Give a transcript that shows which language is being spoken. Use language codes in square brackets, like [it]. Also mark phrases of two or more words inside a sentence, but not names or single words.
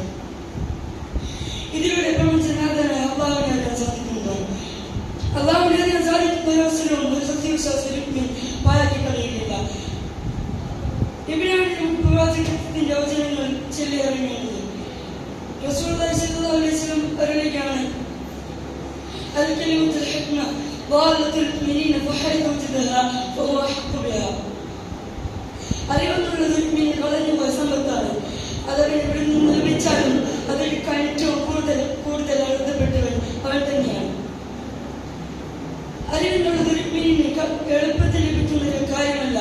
[ml] ഇതിലൂടെ പ്രപഞ്ചനാഥനായ അല്ലാഹുവിനെ അറിയാൻ സാധിക്കുന്നതാണ്. അല്ലാഹുവിനെ അറിയാൻ സാധിക്കുന്ന ഒരു അവസരവും ഒരു സത്യവിശ്വാസി പാഴാക്കി കളയുകയില്ല. ഇവിടെയാണ് നമുക്ക് പ്രവാചകത്തിന്റെ വചനങ്ങൾ ചൊല്ലി അറിയുന്നത്. [ar] رسول الله صلى الله عليه وسلم [ml] പറയുകയാണ്, [ar] الكلمة الحكمة ضالة المؤمنين فحيث وجدها فهو أحق بها. [ml] അറിവെന്നുള്ളത് മുഅ്മിനിൽ വളർന്നു പോയ സമ്പത്താണ്. അതവൻ ഇവിടെ നിന്ന് ലഭിച്ചാലും അതിനേക്കാൾ ഏറ്റവും കൂടുതൽ അർഹതപ്പെട്ടവൻ അവൻ തന്നെയാണ്. അറിവെന്നുള്ളത് ഒരു മുഅ്മിനിന് എളുപ്പത്തിൽ ലഭിക്കുന്ന ഒരു കാര്യമല്ല.